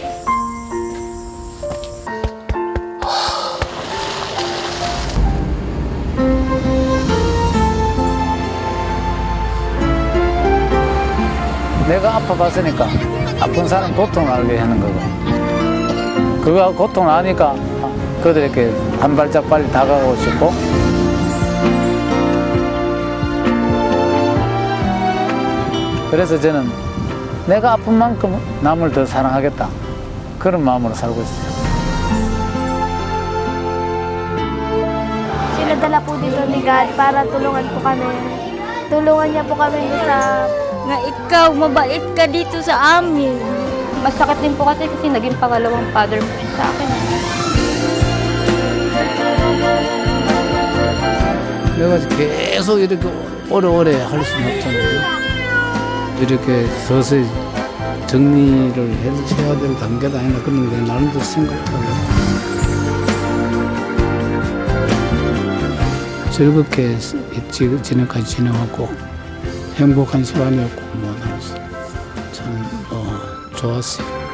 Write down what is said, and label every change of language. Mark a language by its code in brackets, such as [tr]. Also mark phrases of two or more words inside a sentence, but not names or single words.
[ko] 내가 아파봤으니까 아픈 사람 고통을 알게 하는 거고 그거 고통을 아니까 그들에게 한 발짝 빨리 다가가고 싶고 그래서 저는 내가 아픈 만큼 남을 더 사랑하겠다 그런 마음으로 살고 있어요. [tl] Sinadala po dito ni God para tulungan po kami. Tulungan niya po kami sa nga ikaw, mabait ka dito sa amin. Masakit din po kasi naging pangalawang father po sa akin. [ko] 내가 계속 이렇게 오래오래 할 수는 없잖아요. 이렇게 서서히 정리를 해야 될 단계다 아니라 그런 게 나름대로 생각하고 즐겁게 지금까지 지내왔고 행복한 시간이었고 참 좋았어요.